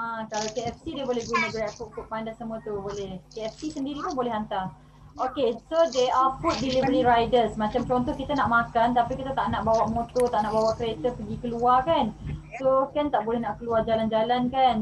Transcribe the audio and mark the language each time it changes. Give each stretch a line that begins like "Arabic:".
Malay: Kalau KFC dia boleh guna Grabfood, Food Panda semua tu boleh. KFC sendiri pun boleh hantar.
English: Okay, so they are food delivery riders.
Malay: Macam contoh kita nak makan tapi kita tak nak bawa motor, tak nak bawa kereta pergi keluar kan. So kan tak boleh nak keluar jalan-jalan kan.